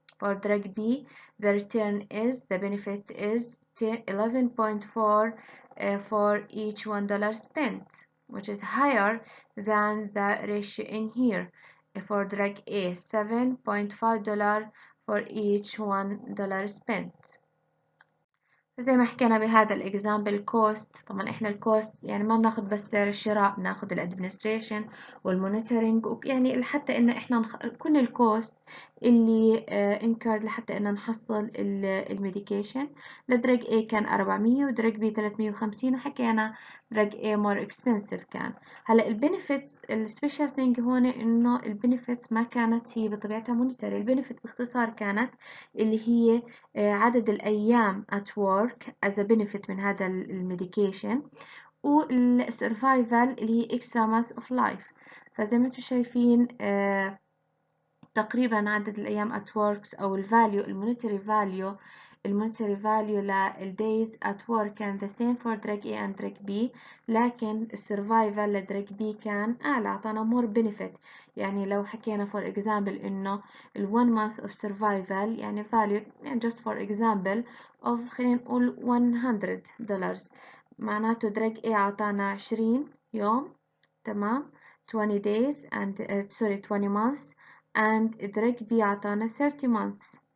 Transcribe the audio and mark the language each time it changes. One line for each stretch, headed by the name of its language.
English: For drug B, the benefit is 11.4 for each $1 spent, which is higher than the ratio in here. For drug A, $7.5 for each $1 spent.
Arabic: زي ما حكينا بهذا الاكزامبل كوست. طبعا احنا الكوست يعني ما بناخد بس سعر الشراء، بناخد الادمنستريشن والمونيتورنج، يعني حتى ان احنا كل الكوست اللي انكر لحتى ان نحصل الميديكيشن. لدرج A كان 400 ودرج B 350 وحكينا درج A
English: more expensive
Arabic: كان. هلا البنفيتس السبيشال ثينج هون انه البنفيتس ما كانت هي بطبيعتها مونيتري. البنفيت باختصار كانت اللي هي عدد الأيام
English: at work as a benefit
Arabic: من هذا الميديكيشن، والسرفايفل اللي هي
English: extra months of life.
Arabic: فزي ما انتم شايفين تقريبا عدد الأيام
English: at works
Arabic: أو الفاليو المونيتري فاليو للdays at work كان
English: the same for drug A and drug B،
Arabic: لكن السرفايفل لدرج B كان أعلى، أعطانا
English: more benefit.
Arabic: يعني لو حكينا
English: for example
Arabic: إنه ال 1 month of survival يعني value يعني
English: just for example of
Arabic: خلينا نقول $100، معناته درج A أعطانا 20 يوم، تمام،
English: 20 days and 20 months،
Arabic: and درج B أعطانا
English: 30 months.